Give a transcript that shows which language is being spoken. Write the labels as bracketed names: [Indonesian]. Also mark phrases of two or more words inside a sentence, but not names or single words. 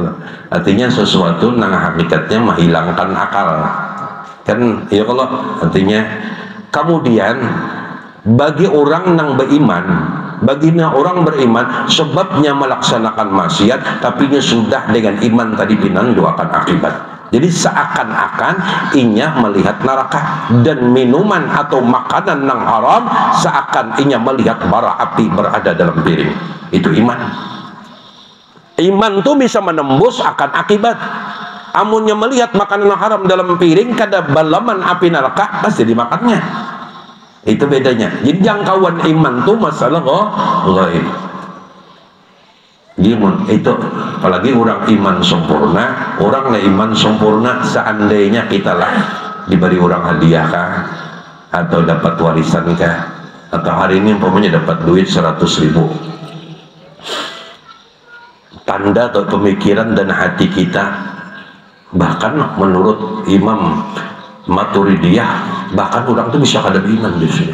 [Banjar] Artinya sesuatu nang hakikatnya menghilangkan akal kan ya, kalau artinya kemudian bagi orang nang beriman, baginya orang beriman sebabnya melaksanakan maksiat, tapi nya sudah dengan iman tadi pinandu akan akibat. Jadi seakan-akan inya melihat neraka, dan minuman atau makanan nang haram seakan inya melihat bara api berada dalam piring. [Indonesian] Itu iman. [Banjar] Iman tu bisa menembus akan akibat. Amunnya melihat makanan haram dalam piring, kada balaman api neraka, pasti dimakannya. [Indonesian] Itu bedanya. [Banjar] Jadi jangkauan iman tu masalah gaib. Itu apalagi orang iman sempurna, orang lah iman sempurna, seandainya kita lah diberi orang hadiah kah, atau dapat warisan kah, atau hari ini umpamanya dapat duit 100.000, tanda atau pemikiran dan hati kita, bahkan menurut Imam Maturidiyah, bahkan orang itu bisa kada beriman di sini.